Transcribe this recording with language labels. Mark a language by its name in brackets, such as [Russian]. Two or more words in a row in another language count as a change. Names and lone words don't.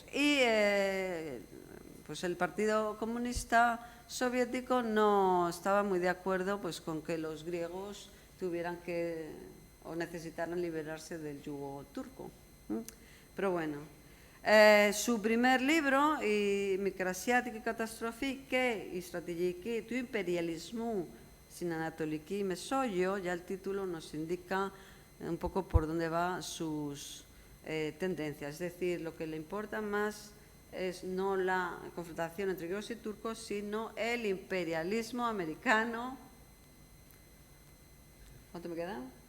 [Spanish] Y pues el Partido Comunista Soviético no estaba muy de acuerdo pues, con que los griegos tuvieran que o necesitaran liberarse del yugo turco. Pero bueno, su primer libro, [Greek] Μικρασιάτικη καταστροφή και η στρατηγική του imperialismo στην Ανατολική Μεσόγειο, [Spanish] ya el título nos indica un poco por dónde va sus tendencias. Es decir, lo que le importa más es no la confrontación entre griegos y turcos, sino el imperialismo americano. ¿Cuánto me queda?